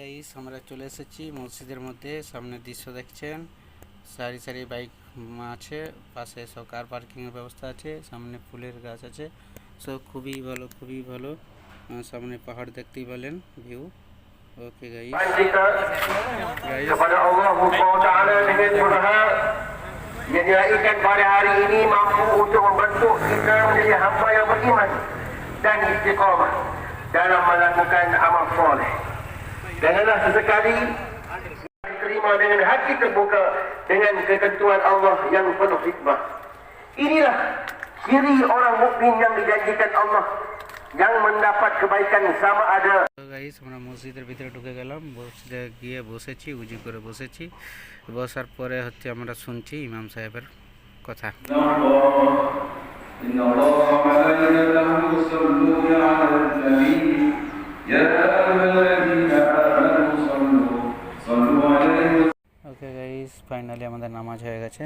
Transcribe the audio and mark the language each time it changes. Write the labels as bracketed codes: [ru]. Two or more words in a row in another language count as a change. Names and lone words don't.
[bn] আমরা চলে এসেছি মসজিদের মধ্যে। সামনে দৃশ্য দেখছেন, সারি সারি বাইক আছে, পাশে সব [en] car parking [bn] ব্যবস্থা আছে, সামনে ফুলের গাছ আছে। সো খুবই ভালো, খুবই ভালো। সামনে পাহাড় দেখতেই পেলেন, ভিউ। [en] Okay guys, [ms] kepada Allah Taala dengan berharap yang diraihkan pada hari ini mampu untuk membentuk kita menjadi hamba yang beriman dan istiqamah dalam melakukan amal soleh. Janganlah sesekali diterima dengan hati terbuka dengan ketentuan Allah yang penuh hikmah. Inilah ciri orang mukmin yang dijanjikan Allah yang mendapat kebaikan sama ada. [bn] গাইস, আমরা মসজিদের ভিতরে ঢুকে গেলাম। মসজিদে গিয়ে বসেছি, উজু করে বসেছি। বসার পরে হচ্ছে আমরা শুনছি ইমাম সাহেবের কথা। [en] okay guys, finally [bn] আমাদের নামাজ হয়ে গেছে।